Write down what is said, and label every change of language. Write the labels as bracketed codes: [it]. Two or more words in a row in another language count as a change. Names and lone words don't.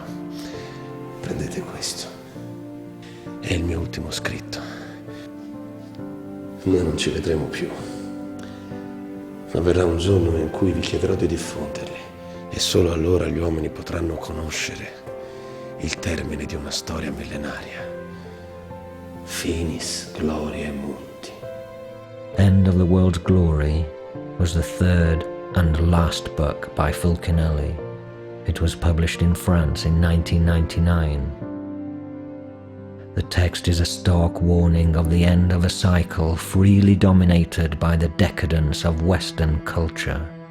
[it] Prendete questo. È il mio ultimo scritto. Noi non ci vedremo più. Ma verrà un giorno in cui vi chiederò di diffonderli, e solo allora gli uomini potranno conoscere il termine di una storia millenaria. [la] Finis gloriae munti. [en] End of the World's Glory was the third and last book by Fulcanelli. It was published in France in 1999. The text is a stark warning of the end of a cycle freely dominated by the decadence of Western culture.